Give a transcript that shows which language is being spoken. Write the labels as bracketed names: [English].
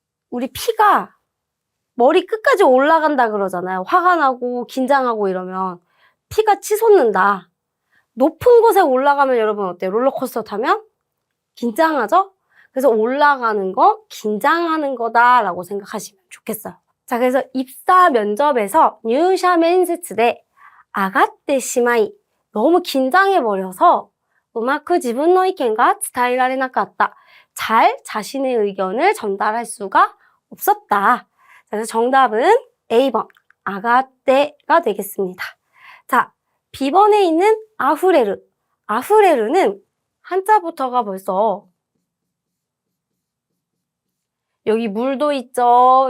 [Korean] 우리 피가 머리 끝까지 올라간다 그러잖아요. 화가 나고 긴장하고 이러면 피가 치솟는다. 높은 곳에 올라가면 여러분 어때요? 롤러코스터 타면 긴장하죠? 그래서 올라가는 거, 긴장하는 거다라고 생각하시면 좋겠어요. 자, 그래서 입사 면접에서 [Japanese] 入社面接で 아가떼 시마이, [Korean] 너무 긴장해버려서 [Japanese] うまく自分の意見が伝えられなかった. [Korean] 잘 자신의 의견을 전달할 수가 없었다. 그래서 정답은 A번 아가떼가 되겠습니다. 자, B번에 있는 아후레르. 아후레르는 한자부터가 벌써 여기 물도 있죠.